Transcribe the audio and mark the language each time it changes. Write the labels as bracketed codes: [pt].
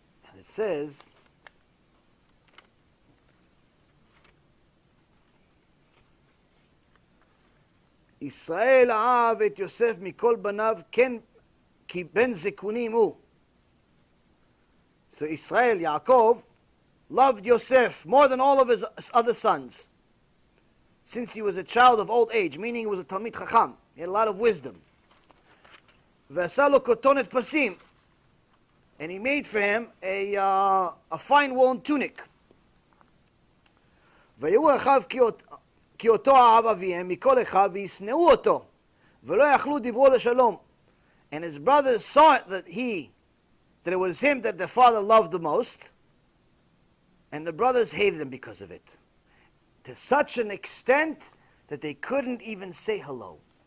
[en] And it says, [he] Israel אהב את יוסף מכל בניו כן כי בן זקונים הוא. [en] So Israel, Yaakov, loved Yosef more than all of his other sons, since he was a child of old age, meaning he was a Talmid Chacham. He had a lot of wisdom. [he] ועשה לו כותונת פסים, [en] and he made for him a fine woolen tunic. [he] ויראו אחיו כי אותו אהב אביהם מכל אחיו וישנאו אותו, ולא יכלו דיברו לשלום. [en] And his brothers saw it that it was him that the father loved the most, and the brothers hated him because of it, to such an extent that they couldn't even say hello.